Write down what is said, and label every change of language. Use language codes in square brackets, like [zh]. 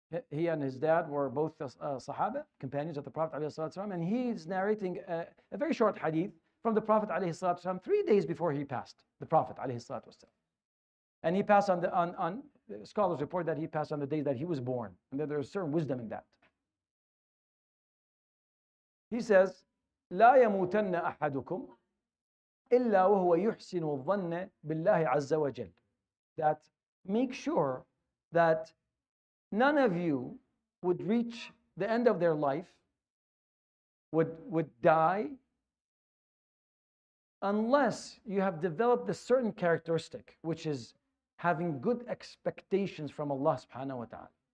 [en] He and his dad were both Sahaba, companions of the Prophet ﷺ, and he's narrating a very short hadith from the Prophet ﷺ 3 days before he passed, the Prophet ﷺ. And he passed on scholars report that he passed on the day that he was born, and that there's certain wisdom in that. He says, [ar] لا يموتن أحدكم إلا وهو يحسن الظن بالله عز وجل. [en] That make sure that none of you would reach the end of their life, would die, unless you have developed a certain characteristic, which is having good expectations from Allah subhanahu wa ta'ala.